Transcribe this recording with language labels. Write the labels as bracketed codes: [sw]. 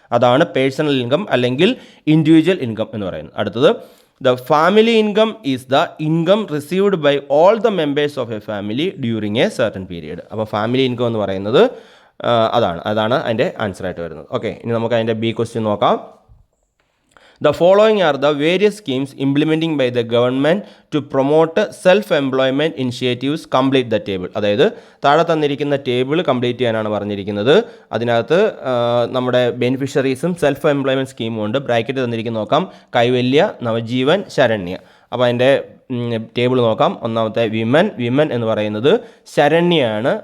[ml] അതാണ് personal income അല്ലെങ്കിൽ individual income എന്ന് പറയുന്നത്. [en] അടുത്തത്, the family income is the income received by all the members of a family during a certain period. [ml] അപ്പോൾ family income എന്ന് പറയുന്നത് അതാണ് അതിൻ്റെ ആൻസറായിട്ട് വരുന്നത്. ഓക്കെ, ഇനി നമുക്ക് അതിൻ്റെ ബി ക്വസ്റ്റ്യൻ നോക്കാം. [en] The following are the various schemes implementing by the government to promote self-employment initiatives. Complete the table. [ml] അതായത് താഴെ തന്നിരിക്കുന്ന ടേബിൾ കംപ്ലീറ്റ് ചെയ്യാനാണ് പറഞ്ഞിരിക്കുന്നത്. അതിനകത്ത് നമ്മുടെ ബെനിഫിഷ്യറീസും സെൽഫ് എംപ്ലോയ്മെൻറ്റ് സ്കീമും ഉണ്ട്. ബ്രാക്കറ്റ് തന്നിരിക്കുന്ന നോക്കാം. കൈവല്യ, നവജീവൻ, ശരണ്യ. അപ്പോൾ അതിൻ്റെ ടേബിൾ നോക്കാം. ഒന്നാമത്തെ വിമൻ എന്ന് പറയുന്നത് ശരണ്യയാണ്.